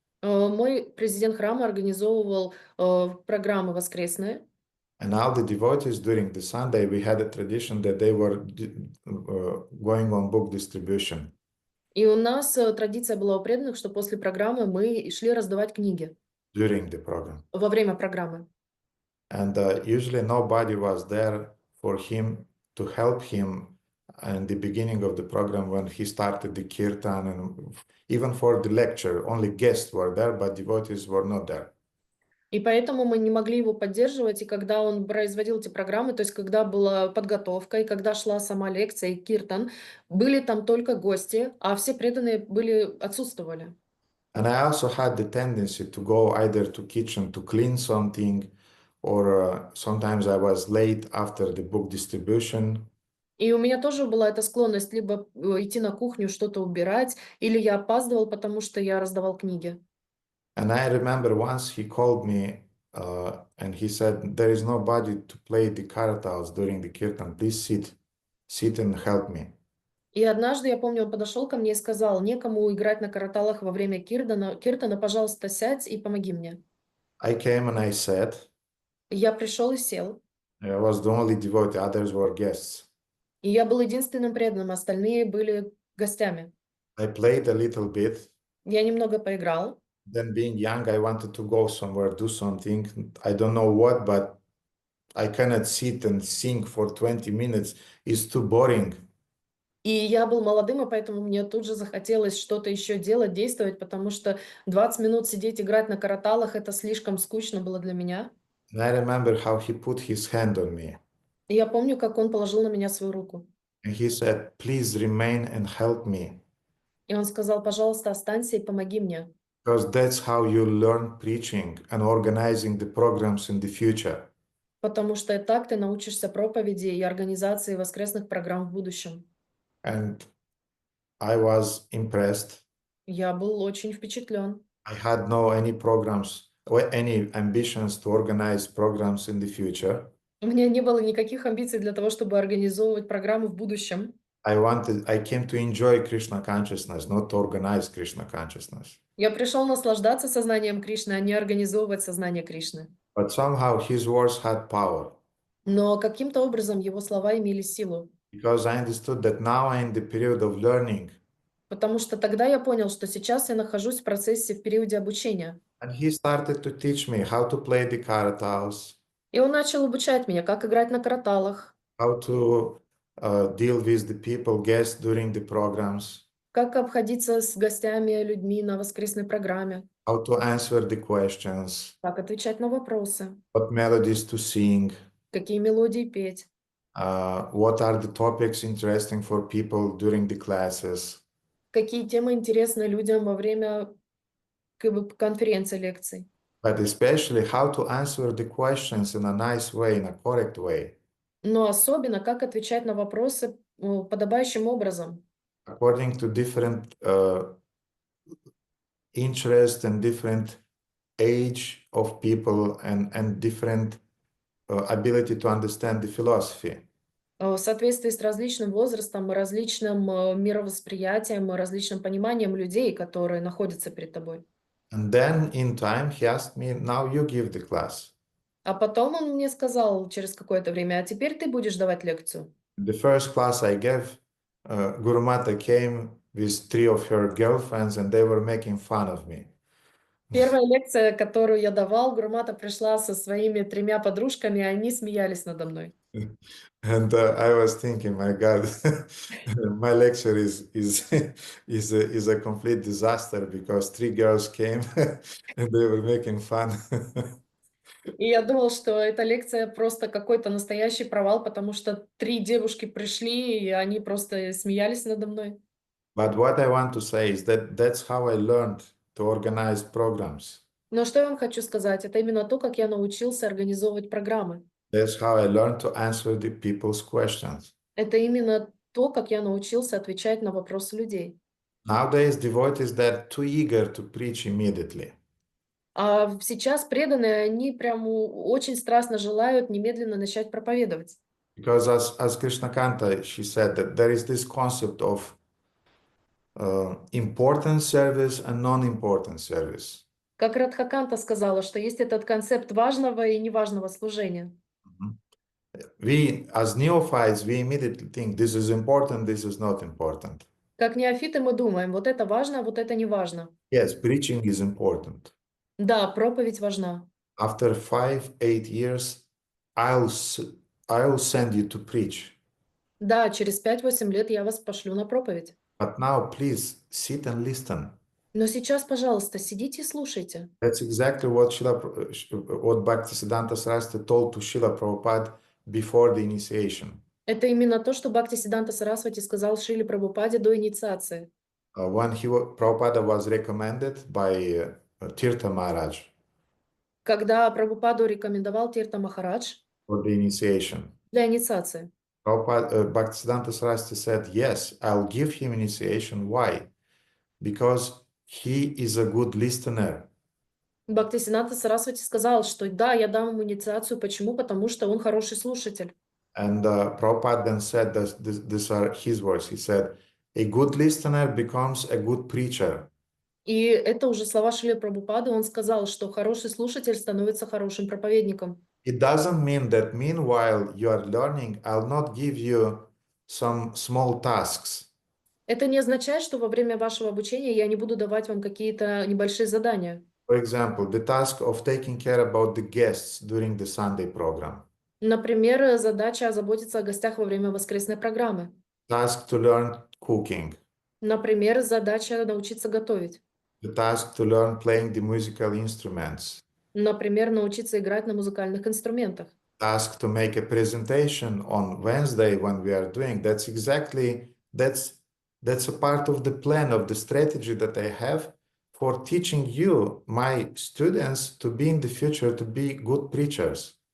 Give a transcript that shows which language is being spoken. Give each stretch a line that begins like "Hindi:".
Russian: Мой президент храма организовывал программы воскресные.
English: And all the devotees during the Sunday, we had a tradition that they were going on book distribution.
Russian: И у нас традиция была у преданных, что после программы мы шли раздавать книги.
English: During the program.
Russian: Во время программы.
English: And usually nobody was there for him to help him in the beginning of the program when he started the kirtan, and even for the lecture, only guests were there, but devotees were not there.
Russian: И поэтому мы не могли его поддерживать, и когда он производил эти программы, то есть когда была подготовка, и когда шла сама лекция и киртан, были там только гости, а все преданные отсутствовали.
English: And I also had the tendency to go either to kitchen to clean something, or sometimes I was late after the book distribution.
Russian: И у меня тоже была эта склонность либо идти на кухню что-то убирать, или я опаздывал, потому что я раздавал книги.
English: And I remember once he called me and he said, there is nobody to play the karatals during the kirtan. Please sit and help me.
Russian: И однажды, я помню, он подошел ко мне и сказал: некому играть на караталах во время киртана, пожалуйста, сядь и помоги мне.
English: I came and I sat.
Russian: Я пришел и сел.
English: I was the only devotee, others were guests.
Russian: И я был единственным преданным, остальные были гостями.
English: I played a little bit.
Russian: Я немного поиграл.
English: Then being young, I wanted to go somewhere, do something. I don't know what, but I cannot sit and sing for 20 minutes. It's too boring.
Russian: И я был молодым, и поэтому мне тут же захотелось что-то еще делать, действовать, потому что 20 минут сидеть, играть на караталах — это слишком скучно было для меня.
English: And I remember how he put his hand on me.
Russian: И я помню, как он положил на меня свою руку.
English: And he said, please remain and help me.
Russian: И он сказал: пожалуйста, останься и помоги мне.
English: Because that's how you learn preaching and organizing the programs in the future.
Russian: Потому что так ты научишься проповеди и организации воскресных программ в будущем.
English: And I was impressed.
Russian: Я был очень впечатлен.
English: I had no any programs or any ambitions to organize programs in the future.
Russian: У меня не было никаких амбиций для того, чтобы организовывать программы в будущем.
English: I came to enjoy Krishna consciousness, not to organize Krishna consciousness.
Russian: Я пришел наслаждаться сознанием Кришны, а не организовывать сознание Кришны.
English: But somehow his words had power.
Russian: Но каким-то образом его слова имели силу.
English: Because I understood that now I'm in the period of learning.
Russian: Потому что тогда я понял, что сейчас я нахожусь в процессе, в периоде обучения.
English: And he started to teach me how to play the karatals.
Russian: И он начал обучать меня, как играть на караталах,
English: How to deal with the people, guests during the programs.
Russian: как обходиться с гостями, людьми на воскресной программе,
English: How to answer the questions.
Russian: как отвечать на вопросы,
English: What melodies to sing.
Russian: какие мелодии петь,
English: What are the topics interesting for people during the classes.
Russian: какие темы интересны людям во время конференций, лекций.
English: But especially how to answer the questions in a nice way, in a correct way.
Russian: Но особенно, как отвечать на вопросы подобающим образом,
English: According to different interests and different age of people and different ability to understand the philosophy.
Russian: в соответствии с различным возрастом, различным мировосприятием, различным пониманием людей, которые находятся перед тобой.
English: And then in time he asked me, now you give the class.
Russian: А потом он мне сказал через какое-то время: а теперь ты будешь давать лекцию.
English: The first class I gave, Guru Mata came with 3 of her girlfriends and they were making fun of me.
Russian: Первая лекция, которую я давал, Гурмата пришла со своими 3 подружками, и они смеялись надо мной.
English: And I was thinking, my God, my lecture is a complete disaster because 3 girls came and they were making fun.
Russian: И я думал, что эта лекция просто какой-то настоящий провал, потому что 3 девушки пришли, и они просто смеялись надо мной.
English: But what I want to say is that that's how I learned to organize programs.
Russian: Но что я вам хочу сказать, это именно то, как я научился организовывать программы.
English: That's how I learned to answer the people's questions.
Russian: Это именно то, как я научился отвечать на вопросы людей.
English: Nowadays, devotees, they're too eager to preach immediately.
Russian: А сейчас преданные, они прям очень страстно желают немедленно начать проповедовать.
English: Because as Krishna Kanta, she said that there is this concept of important service and non-important service.
Russian: Как Радхаканта сказала, что есть этот концепт важного и неважного служения.
English: We, as neophytes, we immediately think this is important, this is not important.
Russian: Как неофиты мы думаем, вот это важно, а вот это не важно.
English: Yes, preaching is important.
Russian: Да, проповедь важна.
English: After 5-8 years, I'll send you to preach.
Russian: Да, через 5-8 лет я вас пошлю на проповедь.
English: But now, please sit and listen.
Russian: Но сейчас, пожалуйста, сидите и слушайте.
English: That's exactly what Bhaktisiddhanta Saraswati told to Srila Prabhupada before the initiation.
Russian: Это именно то, что Бхактисиддханта Сарасвати сказал Шриле Прабхупаде до инициации.
English: When Prabhupada was recommended by Tirtha Maharaj
Russian: Когда Прабхупаду рекомендовал Тирта Махарадж
English: for the initiation,
Russian: для инициации.
English: Bhaktisiddhanta Saraswati said, yes, I'll give him initiation. Why? Because he is a good listener.
Russian: Бхактисиданта Сарасвати сказал, что да, я дам ему инициацию. Почему? Потому что он хороший слушатель.
English: And Prabhupada then said, these are his words. He said, a good listener becomes a good preacher.
Russian: И это уже слова Шрилы Прабхупады. Он сказал, что хороший слушатель становится хорошим проповедником.
English: It doesn't mean that meanwhile you are learning, I'll not give you some small tasks.
Russian: Это не означает, что во время вашего обучения я не буду давать вам какие-то небольшие задания.
English: For example, the task of taking care about the guests during the Sunday program.
Russian: Например, задача заботиться о гостях во время воскресной программы.
English: Task to learn cooking.
Russian: Например, задача научиться готовить.
English: The task to learn playing the musical instruments.
Russian: Например, научиться играть на музыкальных инструментах.
English: Task to make a presentation on Wednesday when we are doing. That's a part of the plan of the strategy that I have for teaching you, my students, to be in the future, to be good preachers.